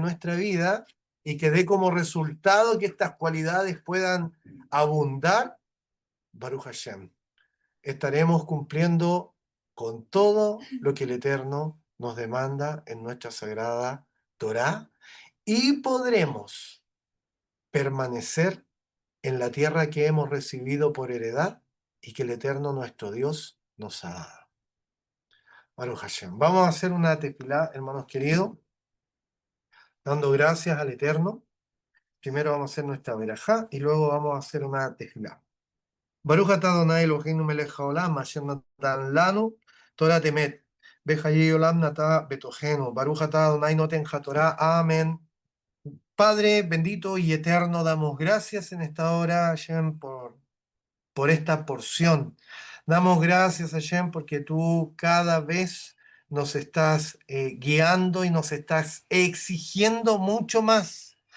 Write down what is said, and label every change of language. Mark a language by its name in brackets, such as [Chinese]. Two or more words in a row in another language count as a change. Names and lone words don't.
[Spanish] nuestra vida y que dé como resultado que estas cualidades puedan abundar, [Hebrew] ברוך השם, [Spanish] estaremos cumpliendo con todo lo que el Eterno nos demanda en nuestra sagrada Torá y podremos permanecer en la tierra que hemos recibido por heredad y que el Eterno nuestro Dios nos ha dado. [Hebrew] ברוך השם. [Spanish] Vamos a hacer una tefilá, hermanos queridos, dando gracias al Eterno. Primero vamos a hacer nuestra verajá y luego vamos a hacer una tefilá. [Hebrew] ברוך אתה אדוני אלוהינו מלך העולם אשר נתן לנו תורת אמת וחיי עולם נטע בתוכנו ברוך אתה אדוני נותן התורה. [Spanish] Amén. Padre bendito y eterno, damos gracias en esta hora, Hashem, por esta porción. Damos gracias, Hashem, porque tú cada vez nos estás guiando y nos estás exigiendo mucho más.